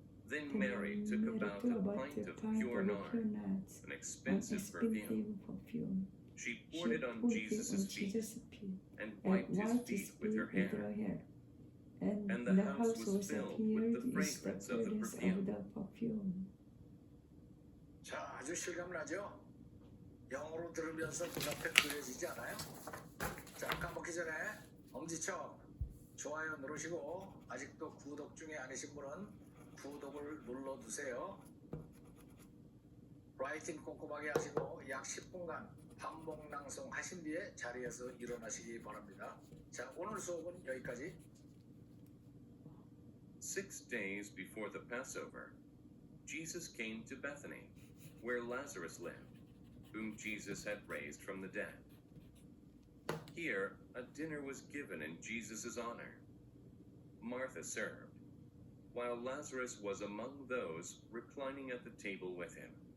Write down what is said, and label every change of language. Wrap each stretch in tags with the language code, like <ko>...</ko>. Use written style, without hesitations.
<en>Then Mary took about a pint of pure nard, an expensive perfume. She poured it on Jesus' feet and wiped his feet with her hair. And the house was filled with the fragrance of the perfume.</en> <ko>자, 아주 실감나죠? 영어로 들으면서 눈앞에 그려지지 않아요? 자, 까먹기 전에 엄지척 좋아요 누르시고 아직도 구독 중에 아니신 분은 구독을 눌러두세요. 라이팅 꼼꼼하게 하시고 약 10분간 반복 낭송 하신 뒤에 자리에서 일어나시기 바랍니다. 자, 오늘 수업은 여기까지.</ko> <en>6 days before the Passover, Jesus came to Bethany, where Lazarus lived, whom Jesus had raised from the dead. Here, a dinner was given in Jesus' honor. Martha served, while Lazarus was among those reclining at the table with him.</en>